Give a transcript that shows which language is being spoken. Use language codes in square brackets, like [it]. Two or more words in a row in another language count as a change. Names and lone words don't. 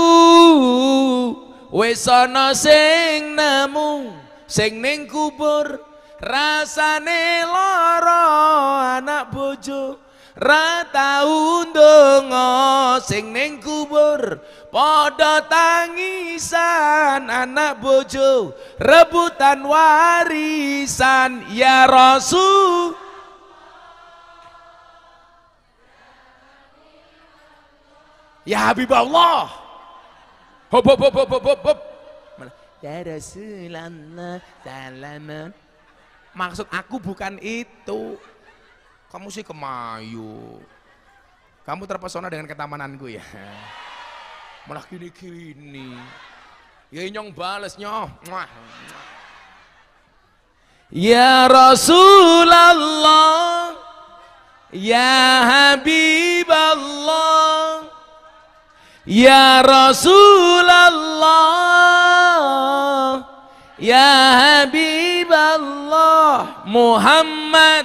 [jv] wis ana sing nemu, sing ning kubur rasane lara, anak bojo ra tau ndonga, sing ning kubur padha tangisan, anak bojo rebutan warisan. [ar] يا رسول، يا حبيب الله, hop hop hop hop hop hop, يا رسول الله سلامًا. [id] Maksud aku bukan itu. Kamu sih kemayu. Kamu terpesona dengan ketamananku ya. [jv] Malah gini-gini. Ya nyong bales nyoh. [ar] يا رسول الله، يا حبيب الله، يا رسول الله، يا حبيب الله محمد